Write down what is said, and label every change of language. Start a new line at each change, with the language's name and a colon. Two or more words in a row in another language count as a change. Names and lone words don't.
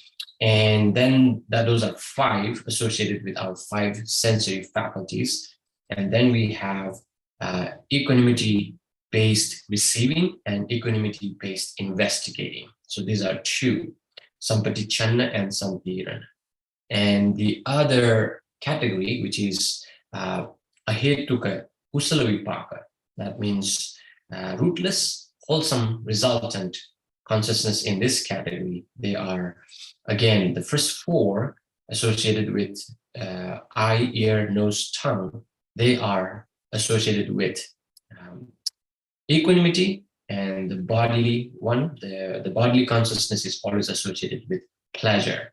English: And then those are 5 associated with our 5 sensory faculties. And then we have equanimity-based receiving and equanimity-based investigating. So these are 2, sampati-channa and sampirana. And the other category, which is
Pali: ahetuka kusala vipaka,
English: that means rootless, wholesome, resultant consciousness in this category. They are, again, the first 4 associated with eye, ear, nose, tongue. They are associated with equanimity, and the bodily one, the bodily consciousness is always associated with pleasure.